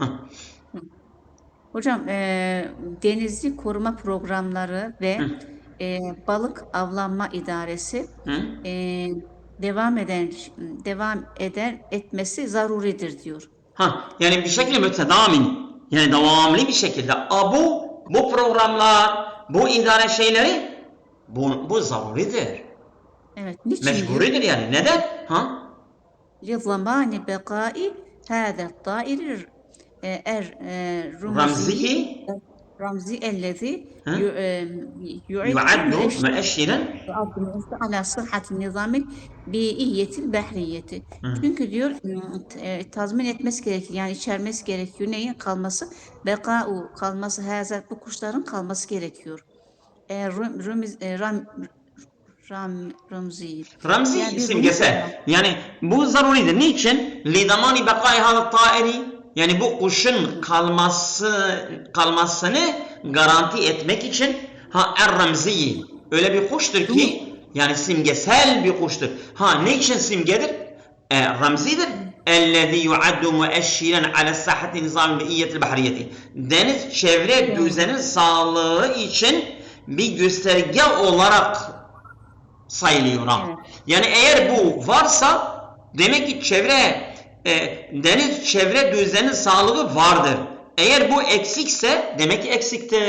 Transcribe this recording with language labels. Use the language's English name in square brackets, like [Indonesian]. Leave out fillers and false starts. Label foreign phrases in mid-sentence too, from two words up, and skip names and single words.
[Turkish] hocam denizci koruma programları ve balık avlanma idaresi devam etmesi zaruridir diyor. Yani bir şekilde mütedamin, yani devamlı bir şekilde bu programlar, bu idare şeyleri bu zaruridir. Evet, niçin Mecburidir yani. Neden? [Arabic] لِضَمَانِ بَقَاءِ هَذَا الطَّائِرِ الرَّمْزِيِّ الَّذِي يُعَدُّ مؤشرا على صحة النظام البيئية البحرية. [Turkish] Çünkü diyor tazmin etmesi gerekiyor. Yani içermesi gerekiyor. Neyin kalması? Beka'u kalması, bu kuşların kalması gerekiyor. Ramzi yani simgesel. Yani bu zaruridir. Niçin? [Arabic] لِضَمَانِ بَقَاءِ هَذَا الطَّائِرِ [Turkish] yani bu kuşun kalmasını garanti etmek için er-ramzi öyle bir kuştur ki yani simgesel bir kuştur. Ne için simgedir? Ramzidir. [Arabic] اَلَّذِي يُعَدُّ مُؤَشِّرًا عَلَى السَّحَةِ نِظَامِ بِئِيَّةِ الْبَحْرِيَةِ [Turkish] deniz çevre düzenin sağlığı için bir gösterge olarak sayılıyor. Yani eğer bu varsa demek ki deniz çevre düzeninin sağlığı vardır. Eğer bu eksikse demek ki eksiktir.